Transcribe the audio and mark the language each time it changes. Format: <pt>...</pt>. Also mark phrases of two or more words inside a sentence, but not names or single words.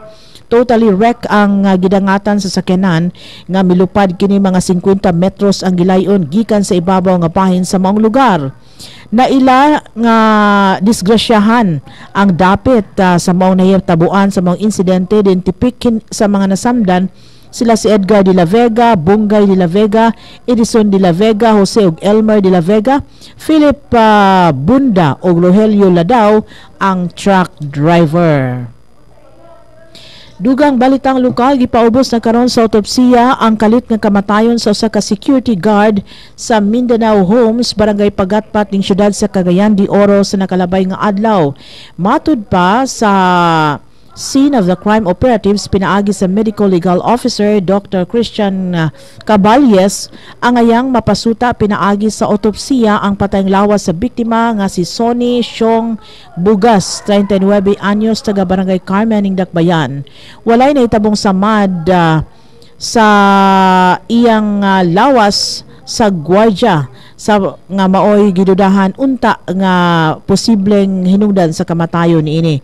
<en>Totally wreck</en> <ceb>ang gidangatan sa sakyanan nga milupad kini mga 50 metros ang gilayon gikan sa ibabaw nga bahin sa maong lugar. Naila nga disgrasyahan ang dapit sa maong nahitabuan sa maong insidente din tipikin sa mga nasamdan Sila si Edgar de la Vega, Bungay de la Vega, Edison de la Vega, Jose ug Elmer de la Vega, Philip Bunda ug Rogelio Ladao ang truck driver. Dugang balitang lokal, gipaubos na karon sa autopsiya ang kalit nga kamatayon sa usa ka security guard sa Mindanao Homes, barangay Pagatpat ning syudad sa Cagayan de Oro sa nakalabay nga adlaw. Matud pa sa</ceb> <en>scene of the crime operatives,</en> <ceb>pinaagi sa</ceb> <en>medical legal officer</en> <ceb>Dr. Christian Caballes ang ayang mapasuta pinaagi sa autopsiya ang patayng lawas sa biktima nga si Sonny Siong Bugas, 39 anyos, taga barangay Carmen ning Dakbayan. Walay nahitabong samad sa iyang lawas sa gwardiya sa nga maoy gidudahan unta nga posibleng hinungdan sa kamatayon niini.</ceb>